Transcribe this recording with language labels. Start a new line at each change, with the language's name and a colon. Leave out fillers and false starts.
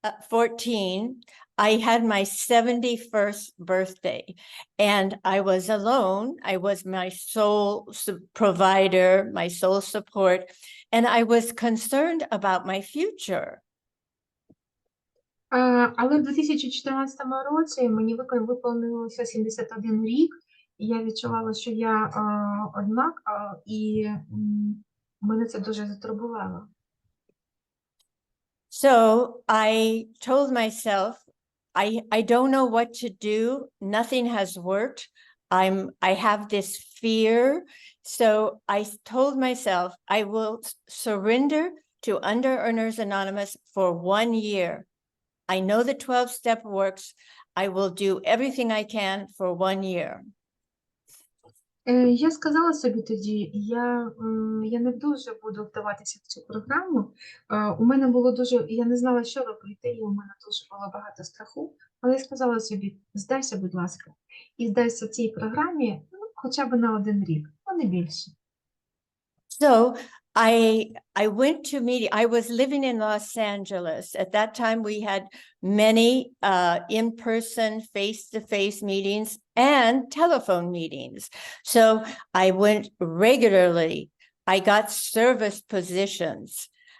English: 14, I had my 71st birthday, and I was alone. I was my sole provider, my sole support, and I was concerned about my future.
Ukrainian: Але в 2014 році мені виповнилося 71 рік, і я відчувала, що я одна, і мене це дуже затурбувало.
English: So I told myself, I don't know what to do. Nothing has worked. I have this fear. So I told myself I will surrender to Under Earners Anonymous for 1 year. I know the 12-step works. I will do everything I can for 1 year.
Ukrainian: Я сказала собі тоді, я не дуже буду вдаватися в цю програму. У мене було я не знала, що робити, і у мене дуже було багато страху. Але я сказала собі, здайся, будь ласка, і здайся цій програмі хоча б на 1 рік, а не більше.
English: So I went to meeting. I was living in Los Angeles. At that time, we had many in-person, face-to-face meetings and telephone meetings. So I went regularly. I got service positions.